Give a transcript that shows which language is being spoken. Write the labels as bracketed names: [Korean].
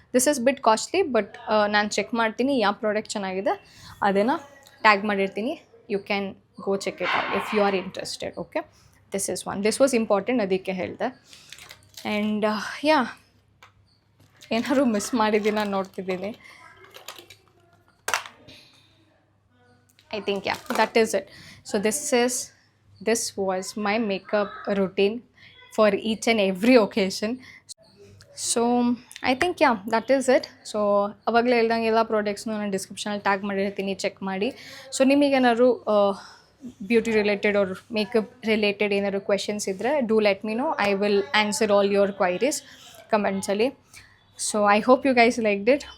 [English] this is bit costly, [Kannada] but ನಾನು check ಮಾಡ್ತೀನಿ ಯಾವ ಪ್ರಾಡಕ್ಟ್ ಚೆನ್ನಾಗಿದೆ ಅದನ್ನು ಟ್ಯಾಗ್ ಮಾಡಿರ್ತೀನಿ. [English] You can go check it out if you are interested. Okay, this is one. This was important, [Kannada] ಅದಕ್ಕೆ ಹೇಳಿದೆ. And yeah, ಏನಾದ್ರು ಮಿಸ್ ಮಾಡಿದ್ದೀನಿ ನಾನು ನೋಡ್ತಿದ್ದೀನಿ. [English] I think yeah, that is it. So this was my makeup routine for each and every occasion. So I think yeah, that is it. [Kannada] So ಅವಾಗಲೇ ಹೇಳ್ದಂಗೆ ಎಲ್ಲ ಪ್ರಾಡಕ್ಟ್ಸ್ನು ನಾನು ಡಿಸ್ಕ್ರಿಪ್ಷನಲ್ಲಿ ಟ್ಯಾಗ್ ಮಾಡಿರ್ತೀನಿ, ಚೆಕ್ ಮಾಡಿ. So ನಿಮಗೇನಾದ್ರು beauty related R makeup related ಏನಾದ್ರು questions ಇದ್ದರೆ [English] Do let me know. I will answer all your queries ಕಮೆಂಟ್ಸಲ್ಲಿ. So I hope you guys liked it.